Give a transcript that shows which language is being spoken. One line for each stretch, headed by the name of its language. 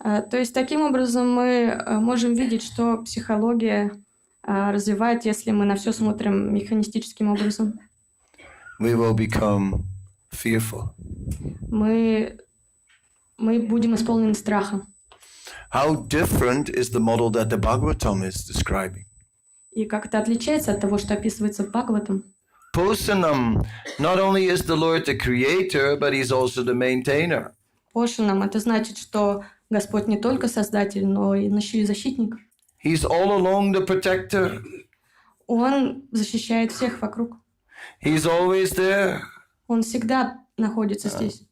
Russian: То есть таким образом мы можем видеть, что психология развивает, если мы на все смотрим механистическим образом.
English: We will become fearful.
Russian: Мы будем исполнены страха.
English: How different is the model that the Bhagavatam is describing?
Russian: И как это отличается от того, что описывается в Бхагаватам?
English: Posanam, not only is the Lord the creator, but he's also the maintainer.
Russian: Пошанам это значит, что Господь не только Создатель, но и еще и защитник.
English: He's all along the protector.
Russian: Он защищает всех вокруг.
English: He's always there.
Russian: Он всегда находится здесь.